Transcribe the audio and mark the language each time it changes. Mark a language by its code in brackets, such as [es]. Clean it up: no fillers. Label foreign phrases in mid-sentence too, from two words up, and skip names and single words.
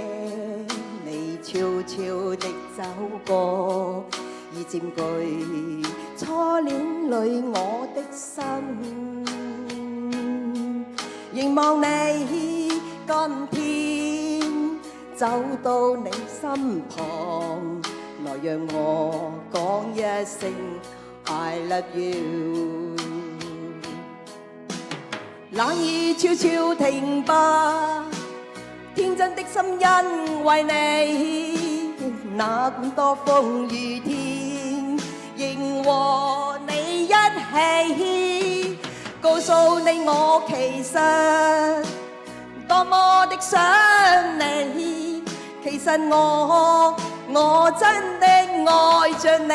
[yue] 悄悄地走過，已佔據初戀裏我的心。凝望你今天走到你身旁，來讓我講一聲 [en] I love you。 [yue] 冷雨悄悄停吧，天真的心因為你，哪管多風雨天，仍和你一起，告訴你我其實多麼的想你，其實我真的愛着